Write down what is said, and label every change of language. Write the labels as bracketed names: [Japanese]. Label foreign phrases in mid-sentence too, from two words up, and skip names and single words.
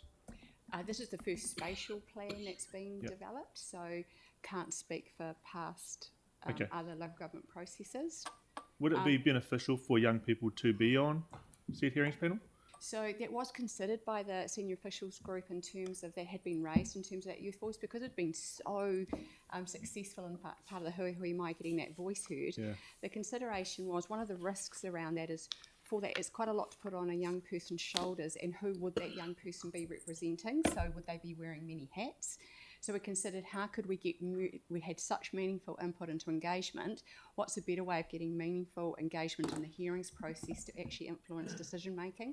[English] This is the first spatial plan that's been developed, so can't speak for past other local government processes. Would it be beneficial for young people to be on said hearings panel? So that was considered by the senior officials group in terms of that had been raised in terms of that youth voice because it had been so successful in part of the [Māori] hui hui mai [English] getting that voice heard. Yeah. The consideration was one of the risks around that is for that it's quite a lot to put on a young person's shoulders, and who would that young person be representing? So would they be wearing many hats? So we considered how could we get, we had such meaningful input into engagement, what's a better way of getting meaningful engagement in the hearings process to actually influence decision making?